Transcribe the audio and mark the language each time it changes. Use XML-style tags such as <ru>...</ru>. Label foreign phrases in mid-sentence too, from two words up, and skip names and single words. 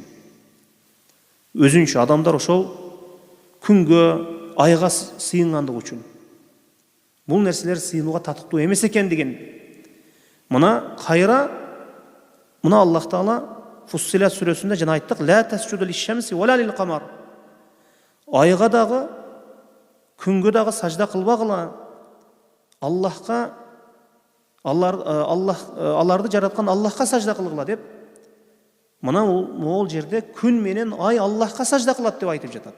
<ky>Өзүнчө адамдар ошол күнгө, айга сыйынгандыгы үчүн. Бул нерселер сыйынууга татыктуу эмес экендигин мына кайра мына Аллах Таала Фуссилат сүрөсүндө жана айттык:</ky> <ar>"لا تسجدوا للشمس ولا للقمر."</ar> <ky>Айга дагы, күнгө дагы сажда кылбагыла. Аллахка аларды жараткан Аллахка сажда кылгыла деп. Мына ол жерде күн менен ай Аллахка сажда кылат деп айтып жатат.</ky>